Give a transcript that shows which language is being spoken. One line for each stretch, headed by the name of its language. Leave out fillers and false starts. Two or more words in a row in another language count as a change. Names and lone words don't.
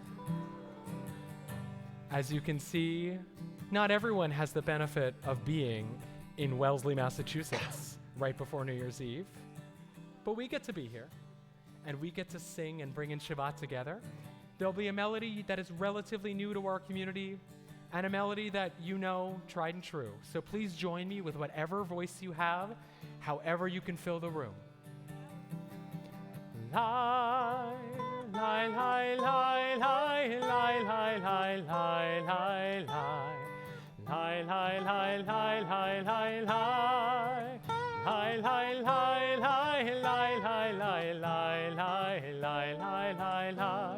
English: As you can see, not everyone has the benefit of being in Wellesley, Massachusetts, right before New Year's Eve. But we get to be here, and we get to sing and bring in Shabbat together. There'll be a melody that is relatively new to our community, and a melody that you know, tried and true. So please join me with whatever voice you have, however you can fill the room. Lie, lie, lie, lie, lie, lie, lie, lie, lie, lie, lie. Lie, lie, lie, lie, lie, lie, lie. Lie, lie, lie, lie, lie, lie, lie, lie, lie, lie, lie, lie, lie.